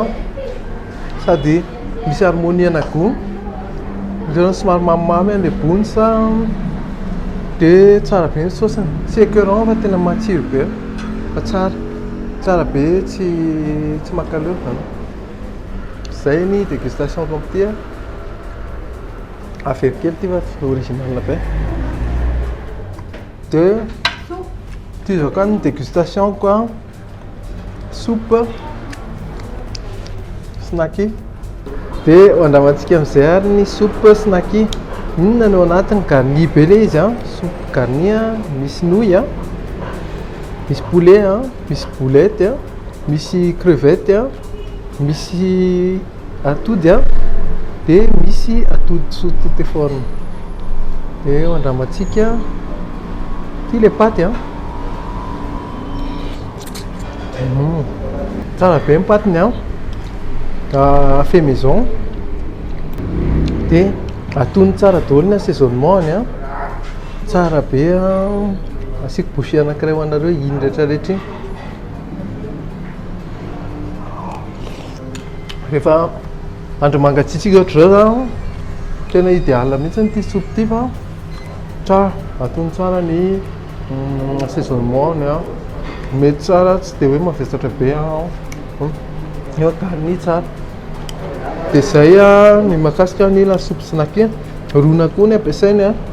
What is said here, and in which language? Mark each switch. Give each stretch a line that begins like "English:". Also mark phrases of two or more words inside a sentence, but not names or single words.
Malagasy: sady misy harmonie anagoho zany somary mamimamy an'le bonsa de tsara be ny saosiny tsy écœurant fa tena matsiro be fa tsara be tsy makaleo zany zay ny dégustation comme ty affaire kely ty fa original be de ty zao ka ny dégustation quoi soupe snacky de andramantsika amin'izay ary ny soupe snacky inona no anatiny garni be le izy soupe garni misy nouille misy poulet misy boulette misy crevette misy atody de misy atody
French: sous toutes les formes
Malagasy: de andramantsika ty le paty tsara be mipatiny
French: fait maison
Malagasy: de atony tsara daholo ny assaisonnement tsara be asiko bouchée anankiray ho anareo iny rehetrarehetra iny rehefa andro mangatsiatsika ohatra zao tena idéal mihitsy ny ty soupe ty fa tsara atony tsara ny assaisonnement mety tsara tsy de hoe mavesatra be garni tsara de zay ny mahakasika ny lasoupe snacky rona koa ny ampiasainy